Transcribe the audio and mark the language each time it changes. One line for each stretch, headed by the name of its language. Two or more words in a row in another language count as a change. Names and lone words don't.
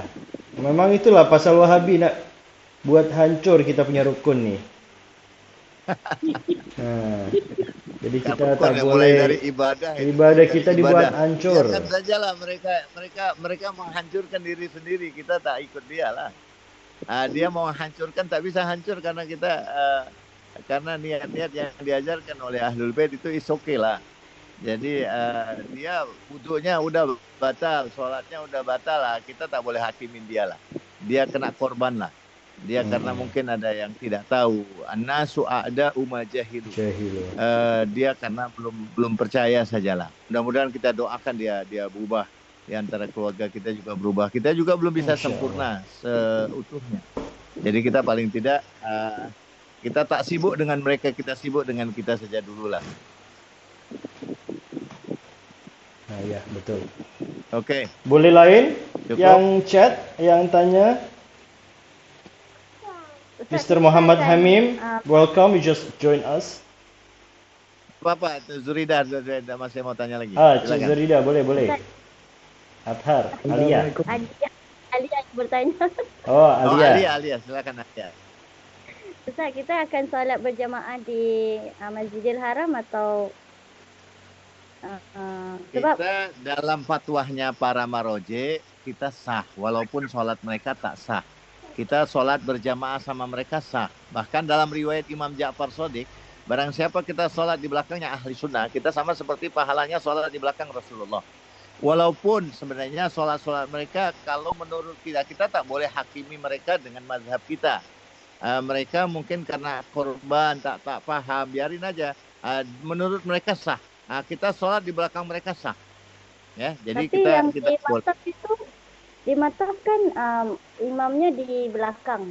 Malay: Memang itulah pasal Wahabi nak buat hancur kita punya rukun nih. Jadi kita tak boleh dari ibadah kita dibuat hancur. Biarkan sajalah mereka menghancurkan diri sendiri, kita tak ikut dia lah. Dia mau hancurkan tak bisa hancur karena kita karena niat-niat yang diajarkan oleh Ahlul Bait itu
English: is okay
Malay: lah. Jadi dia wudunya udah batal, sholatnya udah batal lah, kita tak boleh hakimin dia lah. Dia kena korban lah. Dia karena mungkin ada yang tidak tahu.
Arabic: An-nasu a'da'u ma jahilu.
Malay: Dia karena belum percaya sajalah. Mudah-mudahan kita doakan dia berubah. Di antara keluarga kita juga berubah. Kita juga belum bisa sempurna seutuhnya. Jadi kita paling tidak kita tak sibuk dengan mereka, kita sibuk dengan kita saja dululah. Nah, ya, betul. Oke. Boleh lain? Cukup. Yang chat, yang tanya? Mr. Muhammad Hamim,
English: welcome. You just join us.
Malay: Apa? Zurida masih mau tanya lagi. Cik Zurida, boleh. Athar, Alia. Alia yang bertanya. Oh, Alia. Alia, silakan Alia. Ustaz, kita akan solat berjamaah di Masjidil Haram atau sebab kita dalam fatwahnya para maroje kita sah, walaupun solat mereka tak sah. Kita solat berjamaah sama mereka sah. Bahkan dalam riwayat Imam Ja'far Shadiq, barang siapa kita solat di belakangnya ahli sunnah, kita sama seperti pahalanya solat di belakang Rasulullah. Walaupun sebenarnya solat-solat mereka, kalau menurut kita tak boleh hakimi mereka dengan mazhab kita. Mereka mungkin karena korban tak paham, biarin aja. Menurut mereka sah. Kita solat di belakang mereka sah. Ya, jadi tapi kita di di mataf kan imamnya di belakang.